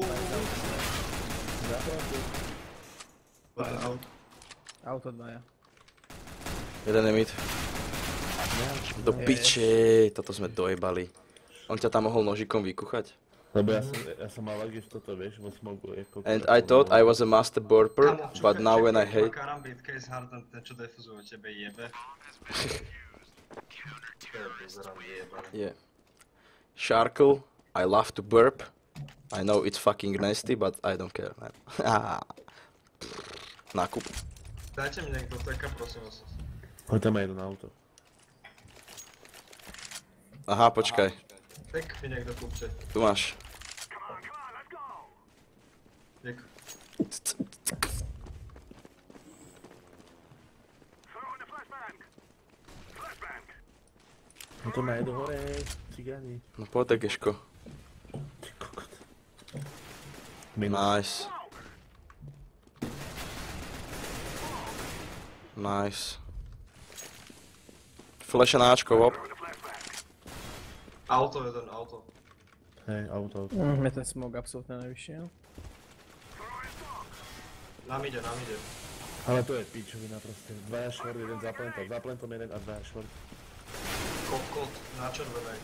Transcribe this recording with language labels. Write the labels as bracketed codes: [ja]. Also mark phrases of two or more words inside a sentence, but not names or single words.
[sk] Zapravdu. Auto dvaja. Jeden je mid. Do piče, toto sme dojebali. On ťa tam mohol nožikom vykuchať? Lebo ja som mal aký toto, vieš, vo smogu. [en] And I thought I was a master burper, but now when I hate... [sk] Karambit, Case Harden, ten čo defuzuje tebe jebe. To je pozerám jebaný. [en] Yeah. Sharkle, I love to burp. I know it's fucking nasty, but I don't care, man. [sk] Nákup. Dajte mi niekto teka, prosím vás. Hoď tam aj jedno auto. Aha, počkaj. Tek mi niekto kúpte. Tu máš. Ďakujem. No to najdu hore, cigáni. No poď, Geško. Ty kokot. [en] Nice. Nice. [sk] Flash na Ačko, hop. Auto jeden, auto. Hej, auto. Mne ten smog absolútne nevyšiel. Nám ide. Ale to je pičovina proste. Dvaja švort, jeden za plentom jeden a dvaja švort. Kokot, na červenej,